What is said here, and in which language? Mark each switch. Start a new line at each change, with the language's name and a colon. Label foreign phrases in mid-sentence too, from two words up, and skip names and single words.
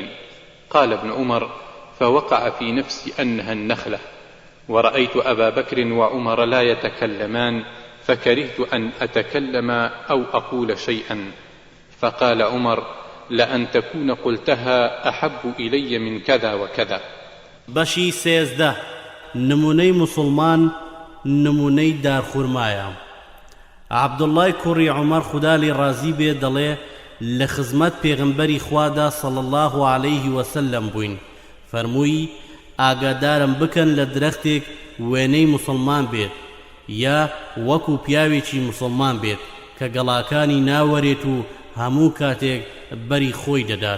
Arabic: قال ابن عمر: فوقع في نفسي أنها النخلة، ورأيت أبا بكر وعمر لا يتكلمان، فكرهت أن أتكلم أو أقول شيئا. فقال عمر: لأن تكون قلتها أحب إلي من كذا وكذا.
Central Kurdish: بەشی 13 نمونەی مسلمان نمونەی دارخورمایە. عەبدوڵڵای کوڕی عومەر خوددا لێی ڕازی بێ دەڵێ لە خزمەت پێغەمبەری خوادا
Arabic: صلی الله عەلەیه وسەلەم
Central Kurdish: بووین، فەرمووی ئاگادارم بکەن لە درەختێک وێنەی موسڵمان بێت یا وەکو پیاوێکی موسڵمان بێت کە گەڵاکانی ناوەرێت و هەموو کاتێک بەری خۆی دەدات.